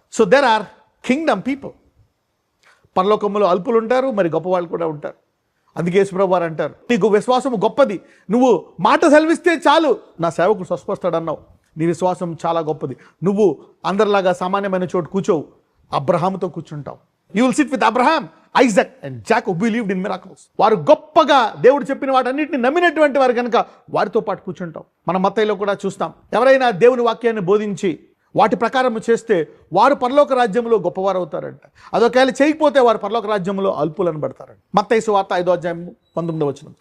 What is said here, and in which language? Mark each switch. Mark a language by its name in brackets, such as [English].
[English] So there are kingdom people. [Telugu] పరలోకంలో అల్పులు ఉంటారు, మరి గొప్పవాళ్ళు కూడా ఉంటారు. అందుకే యేసుప్రభువు వారు అంటారు, నీకు విశ్వాసం గొప్పది, నువ్వు మాట సెలవిస్తే చాలు నా సేవకుడు స్వస్థపడతాడన్నావు. నీ విశ్వాసం చాలా గొప్పది. నువ్వు అందరిలాగా సామాన్యమైన చోటు కూర్చోవు, అబ్రహాముతో కూర్చుంటావు. [English] You will sit with Abraham, Isaac and Jacob who believed in miracles. [Telugu] వారు గొప్పగా దేవుడు చెప్పిన వాటన్నిటిని నమ్మినటువంటి వారు కనుక వారితో పాటు కూర్చుంటాం. మన మత్తయిలో కూడా చూస్తాం, ఎవరైనా దేవుని వాక్యాన్ని బోధించి వాటి ప్రకారం చేస్తే వారు పరలోక రాజ్యంలో గొప్పవారు అవుతారంట. అదొకవేళ చేయకపోతే వారు పరలోక రాజ్యంలో అల్పులను పడతారంట. మత్తయి సువార్త 5:19.